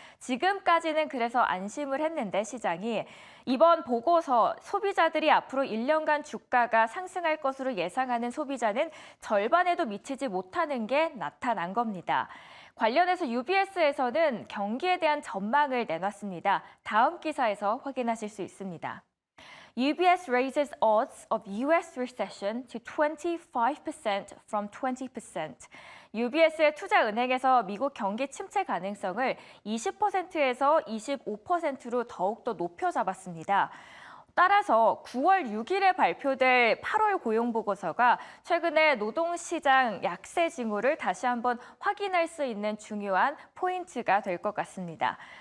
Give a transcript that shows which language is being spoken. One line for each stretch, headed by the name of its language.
Korean: 지금까지는 그래서 안심을 했는데 시장이 이번 보고서 소비자들이 앞으로 1년간 주가가 상승할 것으로 예상하는 소비자는 절반에도 미치지 못하는 게 나타난 겁니다. 관련해서 UBS에서는 경기에 대한 전망을 내놨습니다. 다음 기사에서 확인하실 수 있습니다.
English: UBS raises odds of US recession to 25% from 20%.
Korean: UBS의 투자은행에서 미국 경기 침체 가능성을 20%에서 25%로 더욱더 높여 잡았습니다. 따라서 9월 6일에 발표될 8월 고용보고서가 최근에 노동시장 약세 징후를 다시 한번 확인할 수 있는 중요한 포인트가 될 것 같습니다.